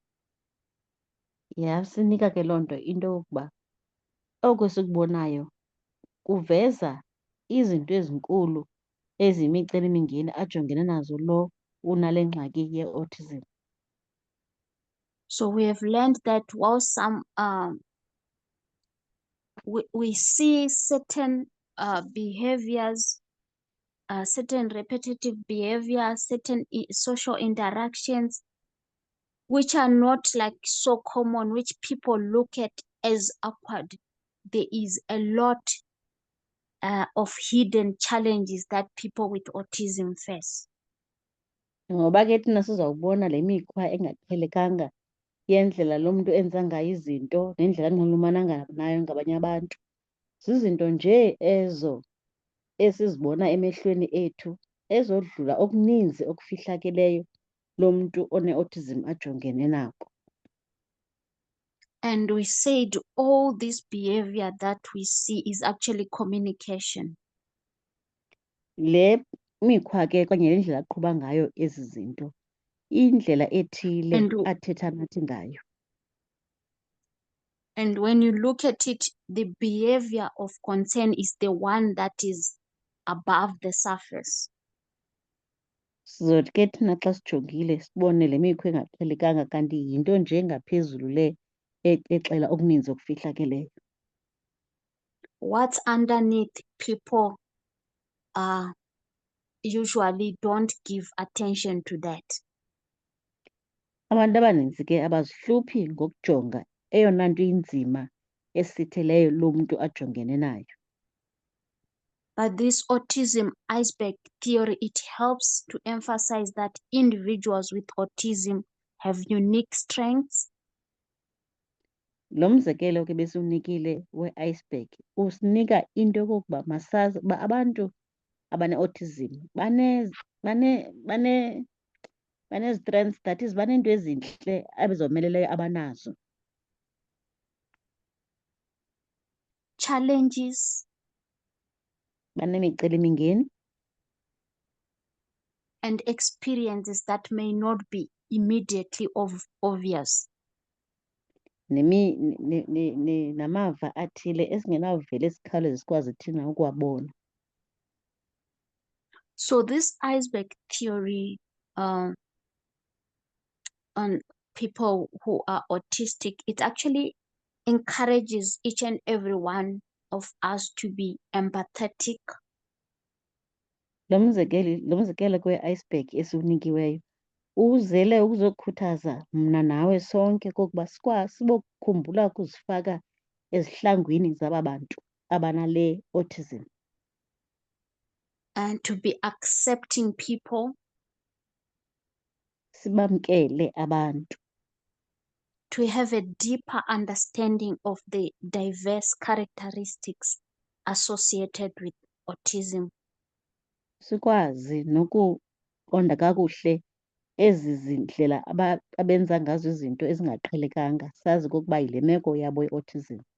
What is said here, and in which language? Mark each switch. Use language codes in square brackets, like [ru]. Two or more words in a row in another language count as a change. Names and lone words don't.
[xh] Yasinika ke loo nto into yokuba oku sikubonayo kuveza izinto ezinkulu eziyimicelimingeni ajongene nazo lo unale ngxaki ye-autism. [en] So we have learned that while some we see certain behaviors, certain repetitive behaviors, certain social interactions, which are not like so common, which people look at as awkward. There is a lot of hidden challenges that people with autism face. [xh] Ngoba ke thina sizawubona le mikhwa engaqhelekanga yendlela lo mntu enza ngayo izinto nendlela anxulumana nayo ngabanye abantu. Zizinto nje ezo esizibona emehlweni ethu ezodlula okuninzi okufihlakeleyo lo mntu one-autism ajongene nako. [en] And we said all this behavior that we see is actually communication. [xh] Le mikhwa ke okanye le ndlela aqhuba ngayo ezi zinto indlela ethile [en] And [xh] athetha nathi ngayo. [en] And when you look at it, the behavior of concern is the one that is above the surface. [xh] Sizothi ke thina xa sijongile sibone le mikhwa engaqhelekanga kanti yinto nje engaphezulu le exela okuninzi okufihlakeleyo. [en] What's underneath, people usually don't give attention to that. [xh] Abantu abaninzi ke abazihluphi ngokujonga eyona nto inzima esitheleyo lo mntu ajongene nayo. [en] But this autism iceberg theory, it helps to emphasize that individuals with autism have unique strengths. [xh] Lo mzekelo ke besiwunikile we-iceberg usinika into yokokuba masazi uba abantu abane-autism bane-strengths, [en] that is [xh] baneento ezintle ebizomeleleyo abanazo. [en] Challenges [xh] Banemicelimingeni [en] and experiences that may not be immediately obvious. [xh] namava athile esingenavele sikhawuleze sikwazi thina ukuwabona. [en] So this iceberg theory on people who are autistic, it actually encourages each and every one of us to be empathetic. [xh] Lo mzekelo kwe-iceberg esiwunikiweyo uzele ukuzokhuthaza mna nawe sonke kokuba sibokukhumbula ukuzifaka ezihlangwini zaba bantu abanale autism. [en] And to be accepting people. [xh] Sibamkele abantu. [en] to have a deeper understanding of the diverse characteristics associated with autism. [xh] Sikwazi nokuqonda kakuhle ezi zindlela abenza ngazo izinto ezingaqhelekanga, sazi okokuba yile meko yabo i-autism.